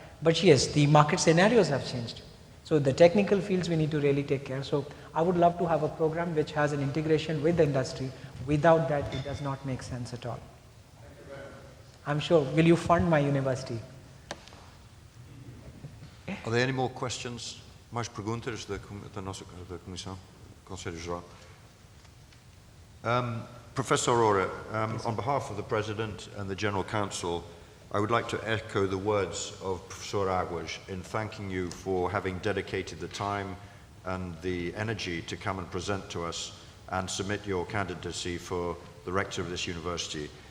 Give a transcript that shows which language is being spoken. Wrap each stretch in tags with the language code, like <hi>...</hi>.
<en>But yes, the market scenarios have changed. So the technical fields we need to really take care. So I would love to have a program which has an integration with the industry. Without that, it does not make sense at all. I'm sure. Will you fund my university? Are there any more questions?</en> <pt>Mais perguntas da nossa Comissão, Conselho Geral?</pt> <en>Professor Arora, on behalf of the President and the General Council, I would like to echo the words of Professor Aguas in thanking you for having dedicated the time and the energy to come and present to us and submit your candidacy for the rector of this university.</en>